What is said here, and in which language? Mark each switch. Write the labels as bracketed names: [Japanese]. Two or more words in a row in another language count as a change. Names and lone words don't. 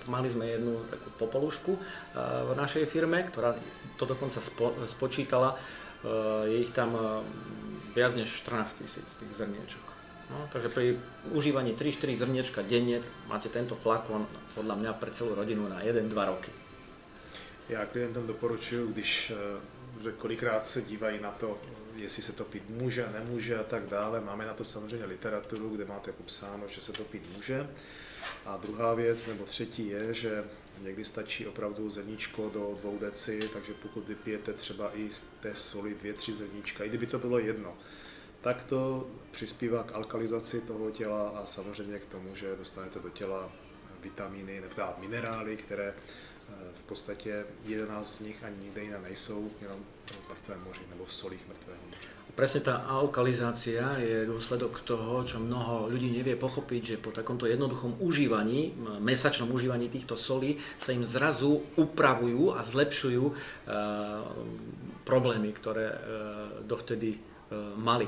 [Slovak] Mali sme jednu takú popolušku v našej firme, ktorá to dokonca spočítala. Je ich tam viac než 14 000 tých zrniečok. No, takže pri užívaní 3-4 zrniečka denne máte tento flakon podľa mňa pre celú rodinu na 1-2 roky. [Czech] Já klientom doporučuji, že kolikrát se dívají na to, jestli se to pít může, nemůže a tak dále. Máme na to samozřejmě literaturu, kde máte popsáno, že se to pít může. A druhá věc, nebo třetí je, že někdy stačí opravdu zrníčko do 2 deci, takže pokud vypijete třeba i z té soli 2-3 zrníčka, i kdyby to bylo jedno, tak to přispívá k alkalizaci toho těla a samozřejmě k tomu, že dostanete do těla vitamíny nebo minerály, které v podstatě 11 z nich ani nikde jiné nejsou, jenom v Mrtvém moři nebo v solích Mrtvého moře. [Slovak] Presne tá alkalizácia je dôsledok toho, čo mnoho ľudí nevie pochopiť, že po takomto jednoduchom užívaní, mesačnom užívaní týchto solí sa im zrazu upravujú a zlepšujú problémy, ktoré dovtedy mali.